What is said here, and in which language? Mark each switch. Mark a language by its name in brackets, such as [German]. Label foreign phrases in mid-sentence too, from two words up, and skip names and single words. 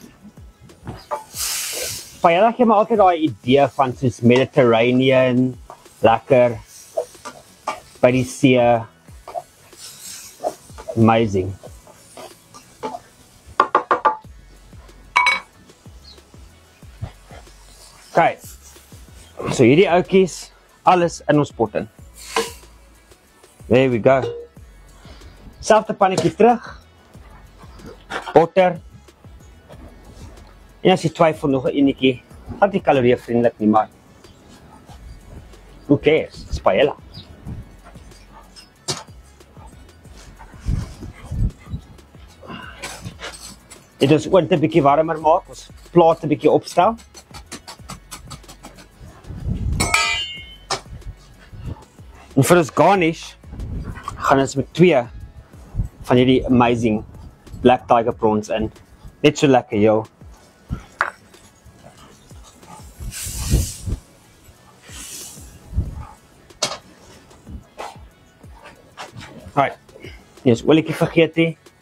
[Afrikaans] Paella gee my altyd daai idee van soos Mediterranean, lekker, by die see, amazing. Okay, so hierdie oudjies, alles in ons pot in. [English] There we go. [Afrikaans] Selfde pannetjie terug. Botter. En as jy twyfel nog 'n enetjie, wat nie kalorievriendelik nie, maar [English] who cares? It's paella. [Afrikaans] Dit is ook 'n bietjie warmer maak, ons plaat 'n bietjie opstel. En vir ons garnish gaan ons met 2 van hierdie [English] amazing black tiger prawns [Afrikaans] in. Net so lekker, yo. Alright. Hier is olietjie vergeet nie.